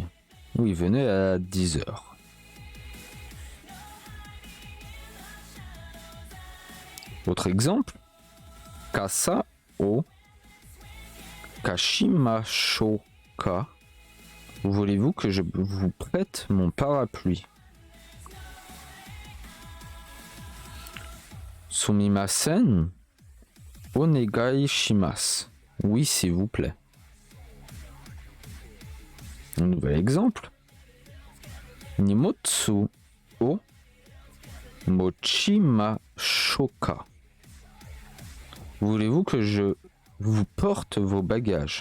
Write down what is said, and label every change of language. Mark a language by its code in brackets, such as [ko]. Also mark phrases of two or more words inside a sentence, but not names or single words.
[fr] Oui, venez à 10h. Autre exemple. [ja] 傘を貸しましょうか. [fr] Voulez-vous que je vous prête mon parapluie? [ja] すみません、お願いします. [fr] Oui, s'il vous plaît. Un nouvel exemple. [ja] 荷物を持ちましょうか. [fr] Voulez-vous que je vous porte vos bagages?